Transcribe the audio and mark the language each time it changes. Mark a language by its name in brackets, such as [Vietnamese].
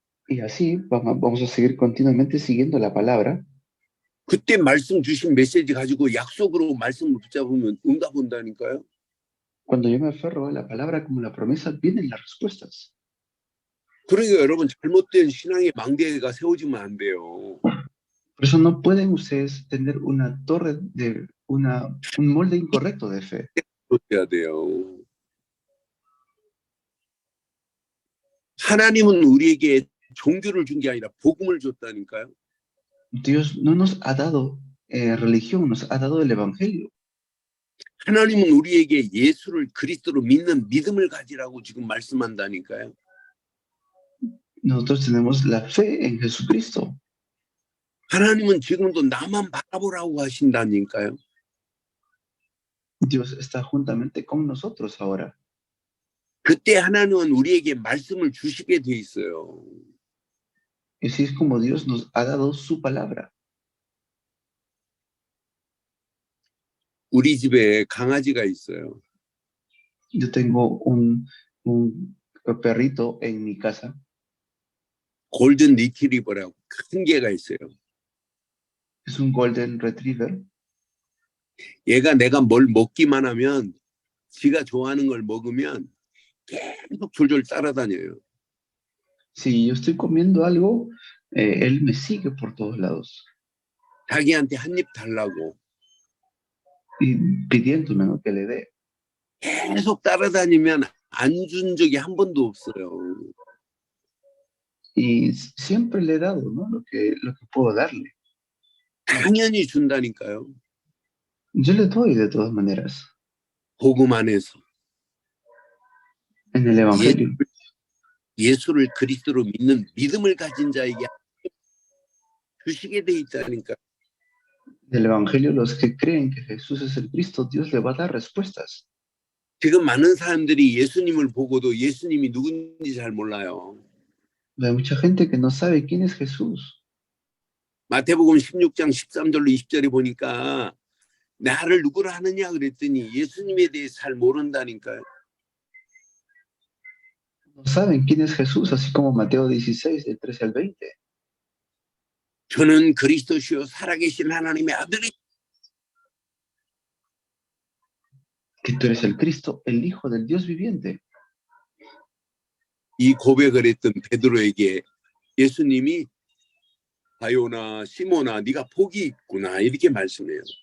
[Spanish] Y así vamos a seguir continuamente siguiendo la palabra. [Korean] 그때 말씀 주신 메시지 가지고 약속으로 말씀을 붙잡으면 응답 온다니까요. [Spanish] Cuando yo me aferro a la palabra como la promesa, vienen las respuestas. [Korean] 그러니까 여러분 잘못된 신앙의 망대가 세워지면 안 돼요. [Spanish] Por eso no pueden ustedes tener una torre de un molde incorrecto de fe. [Korean] 해야 돼요. 하나님은 우리에게 종교를 준 게 아니라 복음을 줬다니까요. [Spanish] Dios no nos ha dado religión, nos ha dado el Evangelio. [Korean] 하나님은 우리에게 예수를 그리스도로 믿는 믿음을 가지라고 지금 말씀한다니까요. [Spanish] Nosotros tenemos la fe en Jesucristo. [Korean] 하나님은 지금도 나만 바라보라고 하신다니까요. [Spanish] Dios está juntamente con nosotros ahora. [Korean] 그때 하나님은 우리에게 말씀을 주시게 돼 있어요. [Spanish] Y así es como Dios nos ha dado su palabra. [Korean] 우리 집에 강아지가 있어요. [Spanish] Yo tengo un perrito en mi casa. [Korean] 골든 리트리버라고 큰 개가 있어요. [Spanish] Es un golden retriever. [Korean] 얘가 내가 뭘 먹기만 하면 지가 좋아하는 걸 먹으면 계속 졸졸 따라다녀요. [Spanish] Si yo estoy comiendo algo, él me sigue por todos lados. [Korean] 자기한테 한 입 달라고 [Spanish] Y pidiéndome, ¿no?, que le dé. [Korean] 계속 따라다니면 안 준 적이 한 번도 없어요. [Spanish] Y siempre le he dado, ¿no?, lo que puedo darle. [Korean] 당연히 준다니까요. [Spanish] Yo le doy de todas maneras. [Korean] 복음 안에서 [Spanish] En el Evangelio. [Korean] 예수를 그리스도로 믿는 믿음을 가진 자에게 주시게 돼 있다니까. [Spanish] Del Evangelio, los que creen que Jesús es el Cristo, Dios le va a dar respuestas. [Korean] 지금 많은 사람들이 예수님을 보고도 예수님이 누군지 잘 몰라요. [Spanish] Hay mucha gente que no sabe quién es Jesús. [Korean] 마태복음 16장 13절로 20절에 보니까 나를 누구라 하느냐 그랬더니 예수님에 대해 잘 모른다니까요. [Spanish] No saben quién es Jesús, así como Mateo 16, del 13 al 20. [Korean] 저는 그리스도시요 살아계신 하나님의 아들이. [Spanish] Que tú eres el Cristo, el Hijo del Dios viviente. [Korean] 이 고백을 했던 베드로에게 예수님이 바요나 시모나 네가 복이 있구나 이렇게 말씀해요.